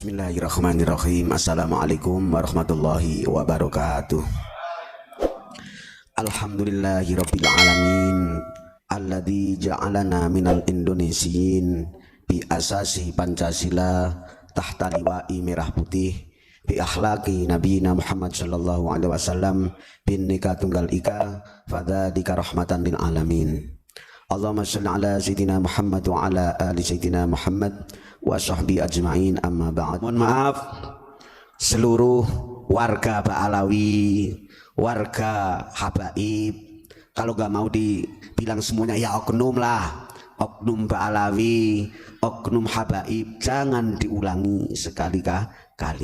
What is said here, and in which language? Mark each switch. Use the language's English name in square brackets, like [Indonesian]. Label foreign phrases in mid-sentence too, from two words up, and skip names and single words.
[Arabic] بسم الله الرحمن الرحيم. السلام عليكم ورحمة الله وبركاته. الحمد لله رب العالمين الذي جعلنا من الإندونيسيين بأساس Pancasila تحت لواء [Indonesian] merah putih [Arabic] بأخلاق نبينا Muhammad صلى الله عليه وسلم [Indonesian] bin nikah tunggal ika [Arabic] فذلك رحمة للعالمين. اللهم صل على سيدنا Muhammad وعلى آل سيدنا Muhammad وصحبه أجمعين، أما بعد. [Indonesian] Mohon maaf seluruh warga Ba'alawi, warga Habaib, kalau gak mau dibilang semuanya ya oknum lah, oknum Ba'alawi, oknum Habaib, jangan diulangi sekali-kali.